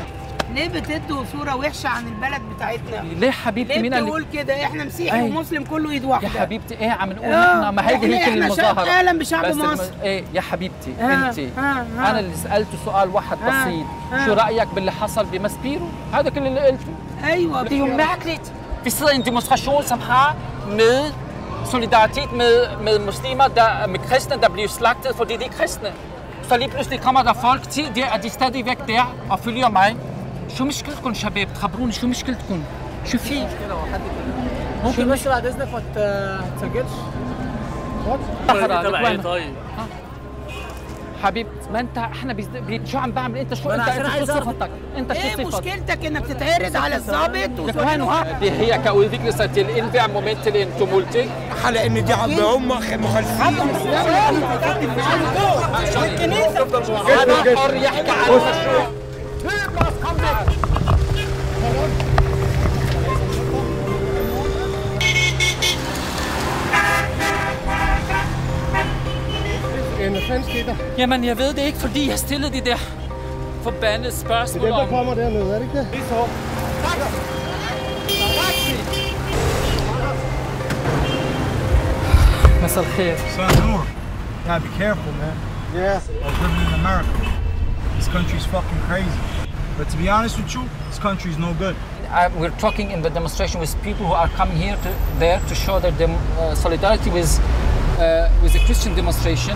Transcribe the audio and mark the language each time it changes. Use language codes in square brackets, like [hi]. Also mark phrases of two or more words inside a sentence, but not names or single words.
[ar] ليه بتدوا صورة وحشة عن البلد بتاعتنا؟ ليه حبيبتي؟ ليه بتقول كده؟ احنا مسيحي ومسلم كله ايد واحدة. يا حبيبتي ايه عم نقول احنا؟ ما هيدي هيك المظاهرة. احنا اهلا بشعب مصر. ايه يا حبيبتي انت انا اللي سألته سؤال واحد بسيط، شو رأيك باللي حصل بمسبيرو؟ هذا كل اللي قلته. ايوه. [da] Det er jo mærkeligt. Vi sidder i en demonstration, som har med solidaritet med muslimer, med kristne, der bliver slagtet, fordi de er kristne. Så lige pludselig kommer der folk til, at de stadigvæk der og følger mig. [ar] شو مشكلتكم شباب؟ تخبروني شو مشكلتكم؟ شو في؟ ممكن بس بعد اذنك ما تسجلش؟ طيب حبيبتي ما انت احنا شو عم بعمل انت؟ شو انت شو صفتك؟ انت شو صفتك؟ ايه مشكلتك انك تتعرض على الضابط هي كأوديك الانفع مومنت الانتمولتي على ان دي هم مخالفين هذا حر يحكي عن المشروع. [da] Jamen, jeg ved det ikke, fordi jeg stillede de der forbandede spørgsmål. Det er dem, der kommer dernede, er det ikke det? Det er så. [ar] مساء الخير. [en] Son Noor, gotta be careful, man. Yeah. I was living in America. This country's fucking crazy. But to be honest with you, this country's no good. We're talking in the demonstration with people who are coming there to show their solidarity with the Christian demonstration.